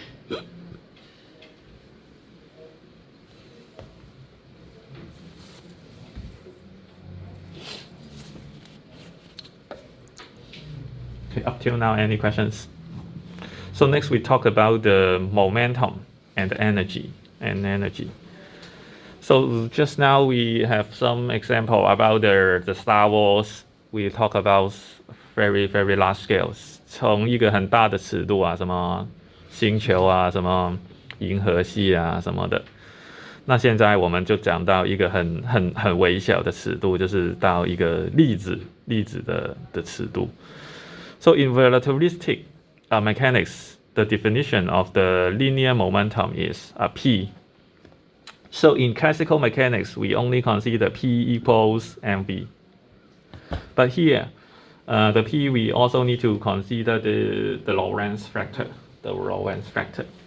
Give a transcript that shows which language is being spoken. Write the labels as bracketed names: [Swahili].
[English] Okay, up till now, any questions? So next we talk about the momentum and the energy. and energy. So just now we have some example about the Star Wars. We talk about very very large scales， [Chinese] 从一个很大的尺度啊，什么星球啊，什么银河系啊什么的。那现在我们就讲到一个很微小的尺度，就是到一个粒子的尺度。 [English] So in relativistic mechanics, the definition of the linear momentum is p. So in classical mechanics, we only consider p equals mv. But here, the p we also need to consider the Lorentz factor, the Lorentz factor.